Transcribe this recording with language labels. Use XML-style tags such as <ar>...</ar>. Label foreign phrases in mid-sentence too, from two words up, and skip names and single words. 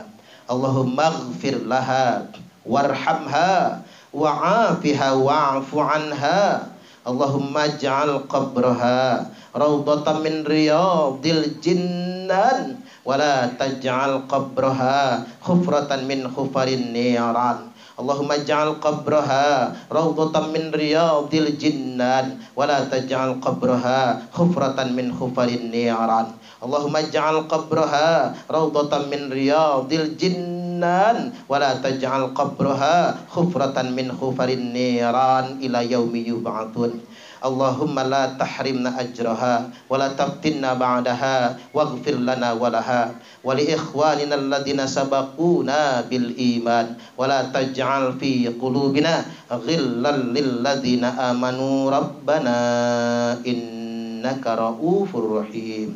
<ar>اللهم اغفر لها وارحمها وعافها واعف عنها. اللهم اجعل قبرها روضة من رياض الجنان ولا تجعل قبرها حفرة من حفر النيران. اللهم اجعل قبرها روضة من رياض الجنان ولا تجعل قبرها حفرة من حفر النيران. اللهم اجعل قبرها روضة من رياض الجنان ولا تجعل قبرها حفرة من حفر النيران إلى يوم يبعثون. اللهم لا تحرمنا أجرها ولا تفتنا بعدها واغفر لنا ولها ولإخواننا الذين سبقونا بالإيمان ولا تجعل في قلوبنا غلا للذين آمنوا ربنا إنك رؤوف رحيم.</ar>